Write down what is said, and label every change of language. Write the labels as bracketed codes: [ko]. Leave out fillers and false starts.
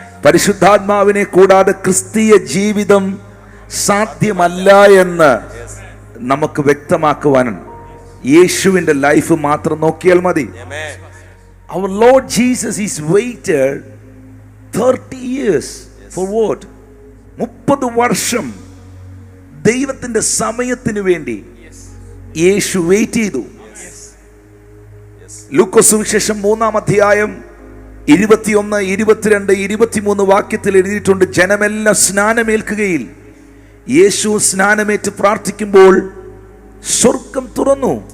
[ml] പരിശുദ്ധാത്മാവിനെ കൂടാതെ ക്രിസ്തീയ ജീവിതം സാധ്യമല്ല എന്ന് നമുക്ക് വ്യക്തമാക്കുവാൻ യേശുവിന്റെ ലൈഫ് മാത്രം നോക്കിയാൽ മതി. [en] Our Lord Jesus is waited 30 years for what? [ml] 30 വർഷം ദൈവത്തിന്റെ സമയത്തിന് വേണ്ടി യേശു വെയിറ്റ് ചെയ്തു. ലൂക്കോസ് സുവിശേഷം 3-ാം അധ്യായം 21, 22, 23 വാക്യത്തിൽ എഴുതിയിട്ടുണ്ട്, ജനമെല്ലാം സ്നാനമേൽക്കുകയിൽ യേശു സ്നാനമേറ്റ് പ്രാർത്ഥിക്കുമ്പോൾ സ്വർഗം തുറന്നു.